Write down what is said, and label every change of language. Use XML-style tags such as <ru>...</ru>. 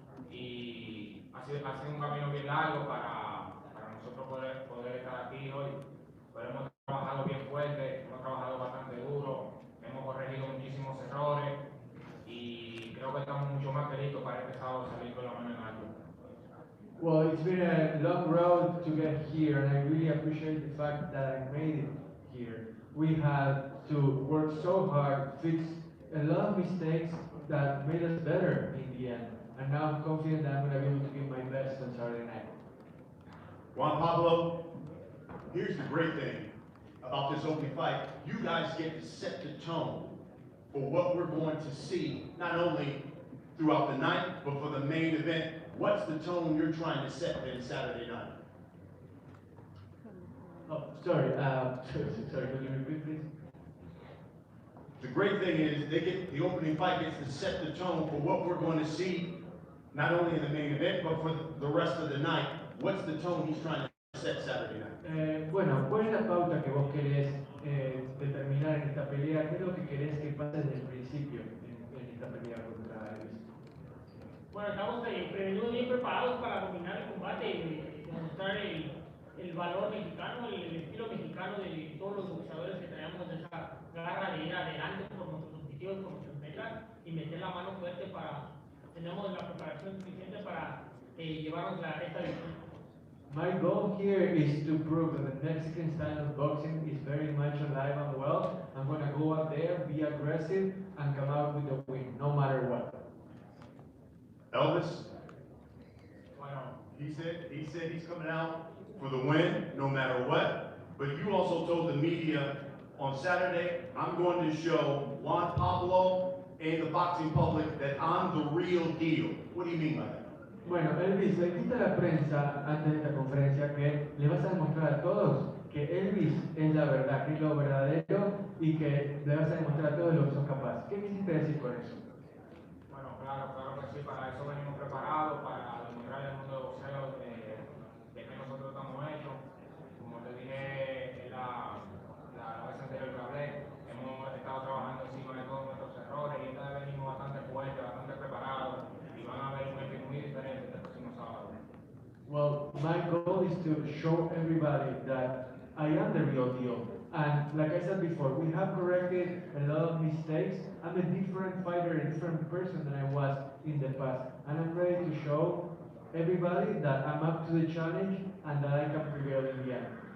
<es>Y ha sido un camino bien largo para nosotros poder estar aquí hoy. Pero hemos trabajado bien fuerte, hemos trabajado bastante duro, hemos corregido muchísimos errores y creo que estamos mucho más que listos para este sábado salir con la mano en alto.</es> <en>Well, it's been a long road to get here, and I really appreciate the fact that I made it here. We had to work so hard, fix a lot of mistakes that made us better in the end. And now I'm confident that I'm going to be able to give my best on Saturday night. Juan Pablo, here's the great thing about this opening fight. You guys get to set the tone for what we're going to see, not only throughout the night, but for the main event. What's the tone you're trying to set then Saturday night? Oh, sorry, sorry, could you repeat, please? The great thing is the opening fight gets to set the tone for what we're going to see, not only in the main event, but for the rest of the night. What's the tone he's trying to set Saturday night?</en> <es>Bueno, ¿cuál es la pauta que vos querés determinar en esta pelea? ¿Qué es lo que querés que pase desde el principio en esta pelea contra Elvis? Bueno, estamos prevenidos bien preparados para dominar el combate y demostrar el valor mexicano, el estilo mexicano de todos los boxeadores que traemos esa garra de ir adelante por nuestros objetivos, por nuestras metas y meter la mano fuerte para, tenemos la preparación suficiente para llevarnos esta victoria.</es> <en>My goal here is to prove that the Mexican style of boxing is very much alive and well. I'm going to go out there, be aggressive, and come out with a win, no matter what. Elvis,</en> <es>Bueno,</es> <en>he said he's coming out for the win, no matter what. But you also told the media on Saturday, I'm going to show Juan Pablo and the boxing public that I'm the real deal. What do you mean by that?</en> <es>Bueno, Elvis, le dijiste a la prensa antes de esta conferencia que le vas a demostrar a todos que Elvis es la verdad, que es lo verdadero y que le vas a demostrar a todos lo que sos capaz. ¿Qué quisiste decir con eso? bueno, claro que sí, para eso venimos preparados, para demostrar al mundo de boxeo de que nosotros estamos hechos. Como te dije en la vez anterior que hablé, hemos estado trabajando encima de todos nuestros errores y esta vez venimos bastante fuertes, bastante preparados y van a ver un equipo muy diferente el próximo sábado.</es> <en>Well, my goal is to show everybody that I am the real deal. And like I said before, we have corrected a lot of mistakes. I'm a different fighter, a different person than I was in the past. And I'm ready to show everybody that I'm up to the challenge and that I can prevail in the end.</en>